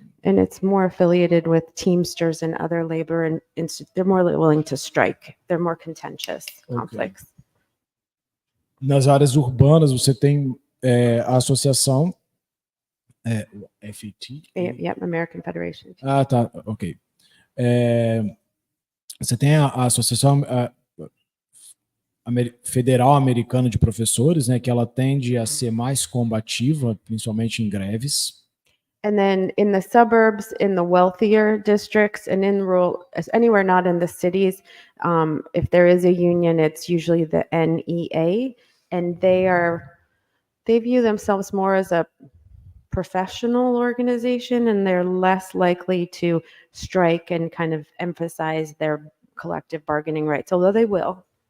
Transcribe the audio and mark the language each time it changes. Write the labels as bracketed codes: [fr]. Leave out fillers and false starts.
[en] And it's more affiliated with Teamsters and other labor, and they're more willing to strike. They're more contentious conflicts. [pt] nas áreas urbanas, você tem a associação FET. [en] Yep, American Federation. [pt] Ah, tá, ok. Você tem a associação Federal Americana de Professores, né, que ela tende a ser mais combativa, principalmente em greves. [en] And then in the suburbs, in the wealthier districts, and in rural, anywhere not in the cities, if there is a union, it's usually the NEA, and they view themselves more as a professional organization, and they're less likely to strike and kind of emphasize their collective bargaining rights, although they will.